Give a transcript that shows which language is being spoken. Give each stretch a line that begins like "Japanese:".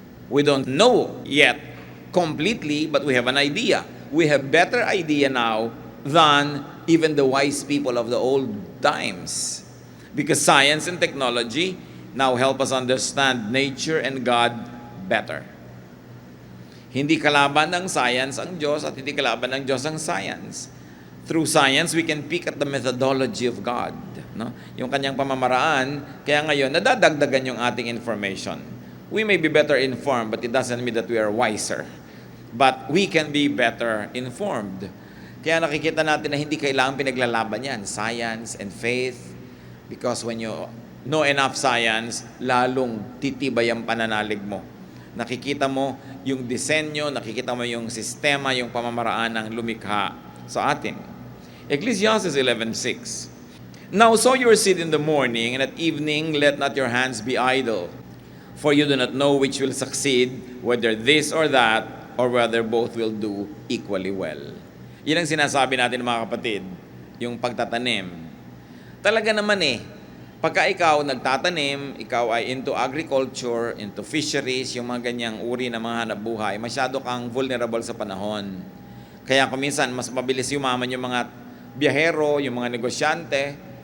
English: We don't know yet completely, but we have an idea. We have better idea now than even the wise people of the old times. Because science and technology now help us understand nature and God better.
Filipino: Hindi kalaban ng science ang Diyos at hindi kalaban ng Diyos ang science.
English: Through science, we can pick at the methodology of God. No?
Filipino: Yung kanyang pamamaraan, kaya ngayon, nadadagdagan yung ating information.
English: We may be better informed, but it doesn't mean that we are wiser. But we can be better informed.
Filipino: Kaya nakikita natin na hindi kailangan pinaglalaban yan,
English: science and faith. Because when you know enough science,
Filipino: lalong titibay ang pananalig mo. Nakikita mo yung disenyo, nakikita mo yung sistema, yung pamamaraan ng lumikha sa atin.
English: Ecclesiastes 11:6. Now sow your seed in the morning, and at evening let not your hands be idle. For you do not know which will succeed, whether this or that, or whether both will do equally well.
Filipino: Yan ang sinasabi natin mga kapatid, yung pagtatanim. Talaga naman pagka ikaw nagtatanim, ikaw ay into agriculture, into fisheries, yung mga ganyang uri ng mga hanap buhay, masyado kang vulnerable sa panahon. Kaya kuminsan, mas mabilis yumaman yung mga biyahero, yung mga negosyante.